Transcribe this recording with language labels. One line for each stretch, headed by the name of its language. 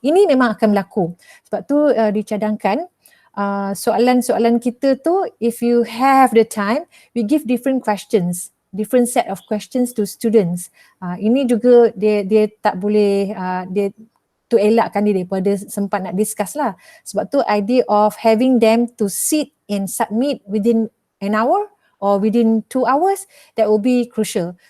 Malay: Ini memang akan berlaku. Sebab tu dicadangkan soalan-soalan kita tu,
English: if you have the time, we give different questions, different set of questions to students.
Malay: Ini juga dia tak boleh dia tu elakkan dia daripada sempat nak discuss lah. Sebab tu
English: idea of having them to sit and submit within an hour or within 2 hours, that will be crucial.